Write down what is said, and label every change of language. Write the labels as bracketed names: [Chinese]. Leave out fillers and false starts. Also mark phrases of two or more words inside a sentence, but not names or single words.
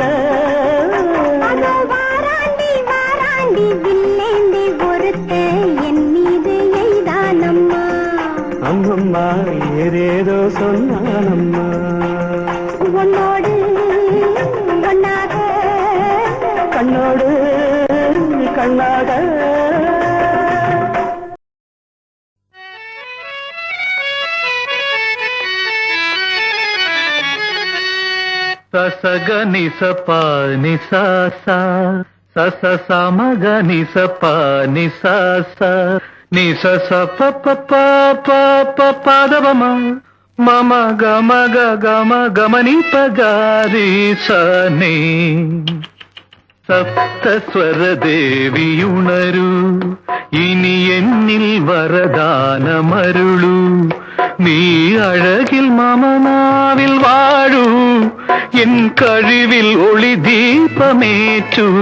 [Tamil] அதோ வாராண்டி வாராண்டி வில்லேந்தி பொறுத்து என் மீது எய்தானம்மா அம்மம்மா ஏதேதோ சொன்னானம்மா உன்னோடு ஒன்னாக கண்ணோடு கண்ணாக ససగ నిస పాని సాస సస సమగ నిస పాని సాస నిస స ప ప ప ప ప పదవమ మమ గమ గ గమ గమని పగారి సని [Malayalam] സപ്തസ്വര ദേവിയുണരൂ ഇനി എന്നിൽ വരദാനമരുളൂ നീ അഴകിൽ മമനാവിൽ വാഴൂ എൻ കഴിവിൽ ഒളി ദീപമേറ്റൂ